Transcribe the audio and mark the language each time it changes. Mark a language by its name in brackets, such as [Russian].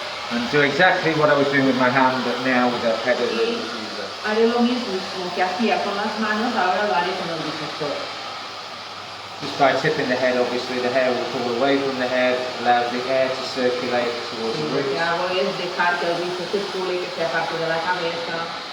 [English] And do exactly what I was doing with my hand, but now with the head of the diffuser. [Spanish] Haré lo mismo que hacía con las manos, ahora lo haré con el difusor. [English] Just by tipping the head, obviously the hair will pull away from the head, allows the air to circulate towards the roots. [Spanish] Lo que hago es dejar que el rizo circule, que sea parte de la cabeza.